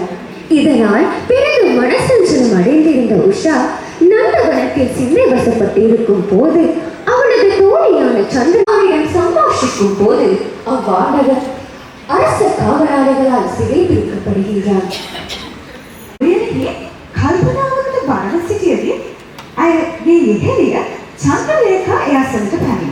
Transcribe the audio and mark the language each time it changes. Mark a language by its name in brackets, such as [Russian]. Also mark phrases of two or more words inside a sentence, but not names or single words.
[Tamil] இதனால் பிறகு மனசஞ்சலம் அடைந்திருந்த உஷா நந்தவனத்தில் சிந்தை வசப்பட்டு இருக்கும் போது அவனது தோழியான சந்திரனிடம் சம்பாஷிக்கும் போது அவ்வாடவர் அரச காவலாளிகளால் சிறை பிடிக்கப்படுகின்றார். [Sinhala] කල්පනාවකට බරව සිටියදී අයගේ යෙහෙළිය චන්ද්‍රලේඛා එයාසලට පැමිණි.